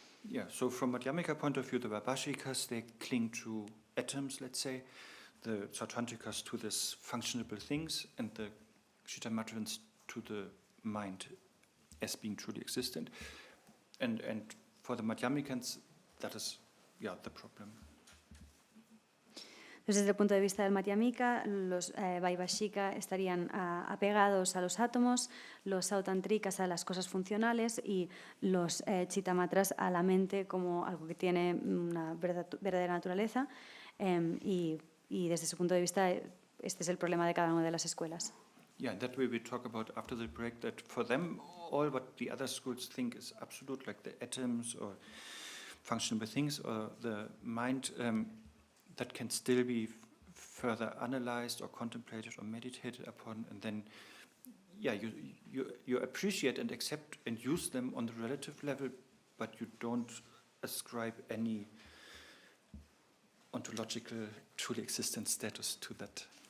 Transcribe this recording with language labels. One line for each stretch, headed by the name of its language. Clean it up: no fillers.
English: Yeah, so from Madhyamika point of view, the Vaibhashikas, they cling to atoms, let's say, the Sautrantikas to these functionable things, and the Kshitamatra to the mind as being truly existent. And for the Madhyamikans, that is, the problem.
Spanish: Entonces, desde el punto de vista del Madhyamika, los Vaibhashika estarían apegados a los átomos, los Sautantrikas a las cosas funcionales y los Chittamatras a la mente como algo que tiene una verdadera naturaleza. Y desde ese punto de vista, este es el problema de cada una de las escuelas.
English: Yeah, that way we talk about after the break that for them, all what the other schools think is absolute, like the atoms or functional things or the mind, that can still be further analyzed or contemplated or meditated upon, and then, you appreciate and accept and use them on the relative level, but you don't ascribe any ontological, truly existent status to that.